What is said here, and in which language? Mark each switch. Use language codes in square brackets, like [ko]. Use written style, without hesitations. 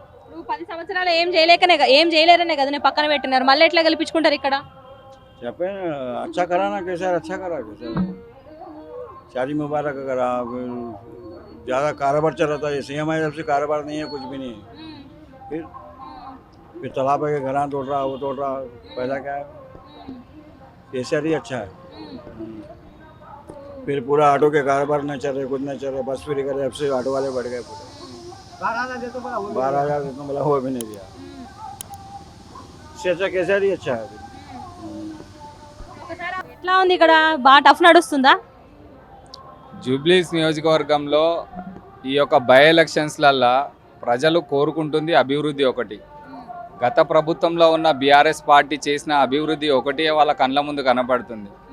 [te] నువ్వు 10 సంవత్సరాలు ఏం చేయలేరనే కదా నేను పక్కన పెట్టినారు, మళ్ళీ ఎట్లా గెలిపించుకుంటారు ఇక్కడ? [hi] చెప్పే अच्छा करा ना, कैसा अच्छा करा, कैसा शादी मुबारक करा, ज़्यादा कारोबार चल रहा था. ये सीएम आई जब से कारोबार नहीं है, कुछ भी नहीं है. फिर तालाब के घर तोड़ रहा, वो तोड़ रहा, पैदा क्या है. कैसा ही अच्छा है. फिर पूरा ऑटो के कारोबार नहीं चल रहे, कुछ नहीं चल रहे. बस फ्री करे, अब से ऑटो वाले बढ़ गए पूरे. 12,000 देतो बोला, 12,000 देता बोला, वो भी नहीं दिया. इससे अच्छा कैसा ही अच्छा है. [te] ఎట్లా ఉంది ఇక్కడ? బాగా టఫ్ నడుస్తుందా? జూబ్లీస్ నియోజకవర్గంలో ఈ యొక్క బై ఎలక్షన్స్లల్లో ప్రజలు కోరుకుంటుంది అభివృద్ధి ఒకటి. గత ప్రభుత్వంలో ఉన్న బీఆర్ఎస్ పార్టీ చేసిన అభివృద్ధి ఒకటే వాళ్ళ కళ్ళ ముందు కనపడుతుంది.